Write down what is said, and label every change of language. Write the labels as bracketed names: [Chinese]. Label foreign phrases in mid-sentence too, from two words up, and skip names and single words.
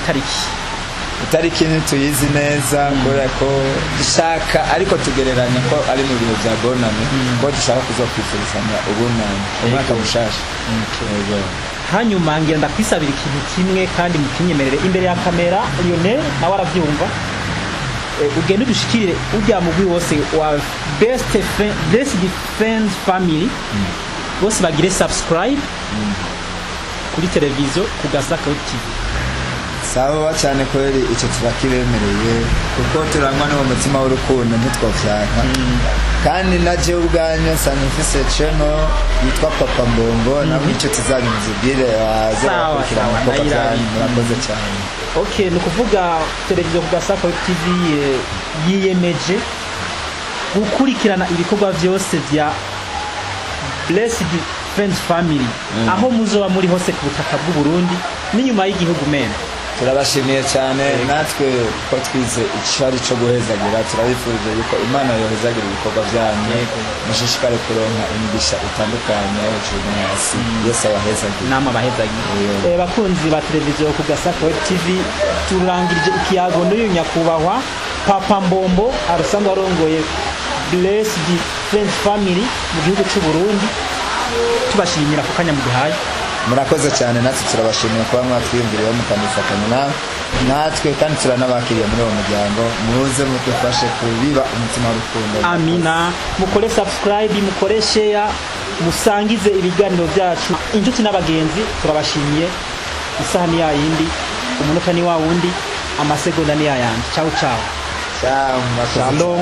[Rundi] itariki ntituyizi neza kubera ko dushaka ariko tugereranya ko ari mu bihe bya bonane ko dushaka kuzokwifurizanya ubunani umwaka mushasha hanyuma ngira ndakwisabira ikintu kimwe kandi mukinyemerere imbere ya kamera Lionel nawe arabyumva ugende udushikire ujya mugwi wose wa Blessed Friends Family bose bagire subscribe kuri televiziyo ku Gasaka Web TV sawa cyane kweli icyo turakibemereye kuko turangwa n'umutima w'urukundo ntitwofyaka kandi naje ubwanyu sanze mfise channel yitwa Papa Mbombo namwe icyo tizanyu muzibwire azakira amakoko cyane murakoze cyane okay ni kuvuga televiziyo ku Gasaka Web TV yiyemeje gukurikirana ibikorwa byose bya Blessed Friends Family aho muzoba muri hose ku butaka bw'u Burundi n'inyuma y'igihugu mena turabashimiye cyane natwe ko twize icari cyo guhezagira turabifurije yuko Imana yohezagira ibikorwa byanyu mushishikare kuronka imigisha itandukanye hejuru hasi Yesu abahezagira namwe abahezagira bakunzi ba televiziyo ku Gasaka Web TV turangirije ikiyago n'uyu nyakubahwa Papa Mbombo arusanzwe arongoye Blessed Friends Family mu gihugu cy'u Burundi tubashimira ku kanya mugihaye murakoze cyane natwe turabashimiye kuba mwatwiyumviriyeho mukanifatanya natwe kandi turanabakiriye muri uwo muryango muze mudufashe kubiba umutima w'urukundo amina mukore subscribe mukore share musangize ibiganiro byacu inshuti n'abagenzi turabashimiye isaha ni yayindi umunota ni wa wundi amasegonda ni yayandi ciao